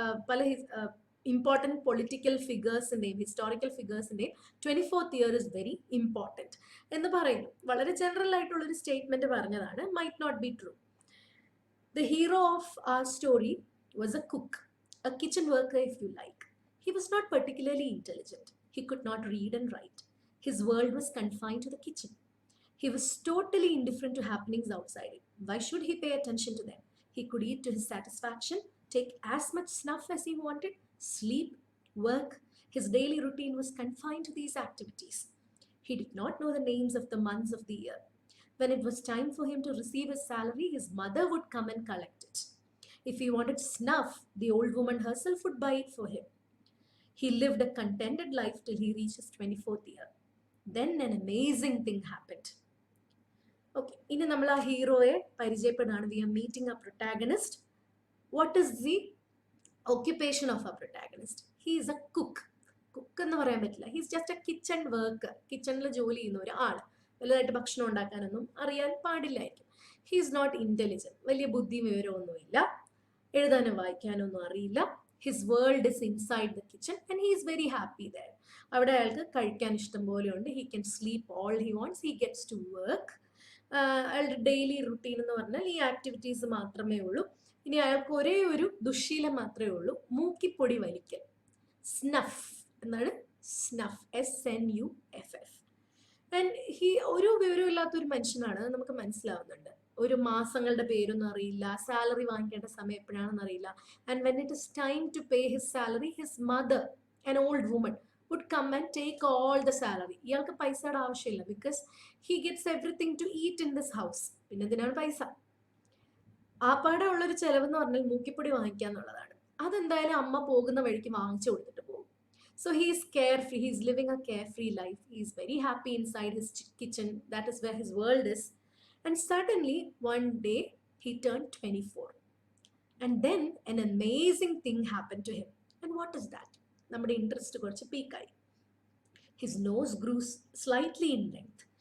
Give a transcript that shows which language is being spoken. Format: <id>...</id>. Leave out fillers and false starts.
<ml>പല important political ഫിഗേഴ്സിൻ്റെയും historical ഫിഗേഴ്സിൻ്റെയും</ml> <en>24th year is very important</en> <ml>എന്ന് പറയുന്നു. വളരെ ജനറൽ ആയിട്ടുള്ളൊരു സ്റ്റേറ്റ്മെൻറ്റ് പറഞ്ഞതാണ്,</ml> <en>Might not be true. The hero of our story was a cook, a kitchen worker if you like. He was not particularly intelligent. He could not read and write. His world was confined to the kitchen. He was totally indifferent to happenings outside it. Why should he pay attention to them? He could eat to his satisfaction, take as much snuff as he wanted, sleep, work. His daily routine was confined to these activities. He did not know the names of the months of the year. When it was time for him to receive his salary, his mother would come and collect it. If he wanted snuff, the old woman herself would buy it for him. He lived a contented life till he reached his 24th year. Then an amazing thing happened.</en> <ml>Okay, ഇനി നമ്മൾ ആ ഹീറോയെ പരിചയപ്പെടാണ്.</ml> <en>We are meeting a protagonist. What is the occupation of a protagonist? He is a cook.</en> <ml>Cook എന്ന് പറയാൻ പറ്റില്ല.</ml> <en>He is just a kitchen worker.</en> <ml>കിച്ചണിൽ ജോലി ചെയ്യുന്ന ഒരു ആൾ. വലുതായിട്ട് ഭക്ഷണം ഉണ്ടാക്കാനൊന്നും അറിയാൻ പാടില്ലായിരിക്കും.</ml> <en>He is not intelligent.</en> <ml>വലിയ ബുദ്ധിയും വിവരമൊന്നുമില്ല. എഴുതാനും വായിക്കാനൊന്നും അറിയില്ല.</ml> <en>His world is inside the kitchen and he is very happy there.</en> <ml>അവിടെ അയാൾക്ക് കഴിക്കാൻ ഇഷ്ടം പോലെയുണ്ട്.</ml> <en>He can sleep all he wants. He gets to work.</en> <ml>അയാളുടെ ഡെയിലി റുട്ടീൻ എന്ന് പറഞ്ഞാൽ ഈ ആക്ടിവിറ്റീസ് മാത്രമേ ഉള്ളൂ. ഇനി അയാൾക്ക് ഒരേ ഒരു ദുശ്ശീലം മാത്രമേ ഉള്ളൂ, മൂക്കിപ്പൊടി വലിക്കൽ. സ്നഫ് എന്നാണ് സ്നഫ്, SNUFF. ആൻഡ് ഒരു വിവരവും ഇല്ലാത്തൊരു മനുഷ്യനാണ്, നമുക്ക് മനസ്സിലാവുന്നുണ്ട്. ഒരു മാസങ്ങളുടെ പേരൊന്നും അറിയില്ല, സാലറി വാങ്ങിക്കേണ്ട സമയം എപ്പോഴാണെന്ന് അറിയില്ല.</ml> <en>And when it is time to pay his salary, his mother, an old woman, would come and take all the salary.</en> <ml>ഇയാൾക്ക് പൈസയുടെ ആവശ്യമില്ല,</ml> <en>Because he gets everything to eat in this house.</en> <ml>പിന്നെ ഇതിനാണ് പൈസ. ആപ്പാടെ ഉള്ളൊരു ചെലവെന്ന് പറഞ്ഞാൽ മൂക്കിപ്പൊടി വാങ്ങിക്കുക എന്നുള്ളതാണ്. അതെന്തായാലും അമ്മ പോകുന്ന വഴിക്ക് വാങ്ങിച്ചു കൊടുത്തിട്ട് പോകും.</ml> <en>So he is carefree, he is living a carefree life. He is very happy inside his kitchen. That is where his world is. And suddenly, one day, he turned 24. And then an amazing thing happened to him. And what is that?</en> <ml>Nammade interest korchu peak aayi.</ml> <en>His nose grew slightly in length.</en>